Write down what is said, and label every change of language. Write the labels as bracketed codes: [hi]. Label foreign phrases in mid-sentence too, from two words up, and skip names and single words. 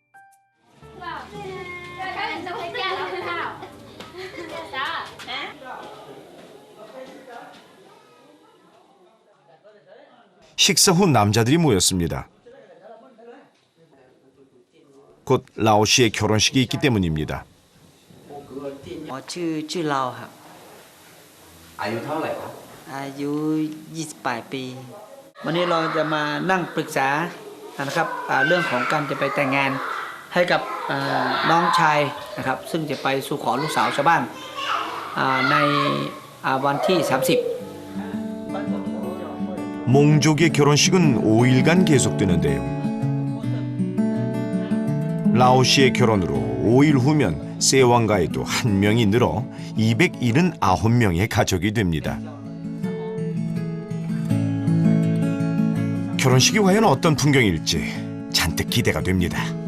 [ko] 식사 후 남자들이 모였습니다. 곧 라오 씨의 결혼식이 있기 때문입니다. [th] ชื่อเราครับ อายุเท่าไหร่ครับ อายุ28 ปี วันนี้เราจะมานั่งปรึกษานะครับเรื่องของการจะไปแต่งงานให้กับน้องชายนะครับซึ่งจะไปสู่ขอลูกสาวชาวบ้านในวันที่ 30 [ko] 몽족의 결혼식은 5일간 계속되는데요. 라오 씨의 결혼으로 5일 후면 세왕가에도 한 명이 늘어 279명의 가족이 됩니다. 결혼식이 과연 어떤 풍경일지 잔뜩 기대가 됩니다.